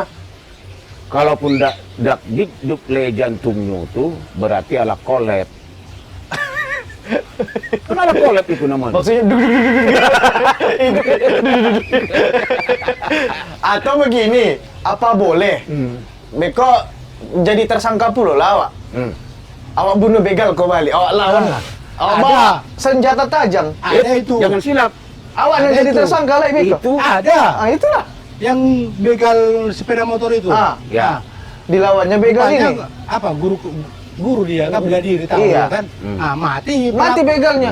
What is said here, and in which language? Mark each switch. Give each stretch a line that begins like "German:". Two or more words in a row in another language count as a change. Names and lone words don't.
Minangkabau: Kalaupun dak dikduk le jantungnya tuh berarti ala kolep. Kan ala kolep itu namanya.
Indonesian: Maksudnya atau begini, apa boleh?
Minangkabau: Beko jadi tersangka pula lah awak. Hmm. Awak bunuh begal kau balik, awak lawan. Ah,
Indonesian: Awak ada. bawa senjata tajam. Ada itu. Jangan silap. Awak yang Ada jadi itu. tersangka lah Beko. Itu Ada. Ah itulah. Yang begal sepeda motor itu. Ah, ya. Dilawannya begal Rupanya ini. apa guru dia kan bela diri tahu Iya. ya kan? Mati. Mati begalnya.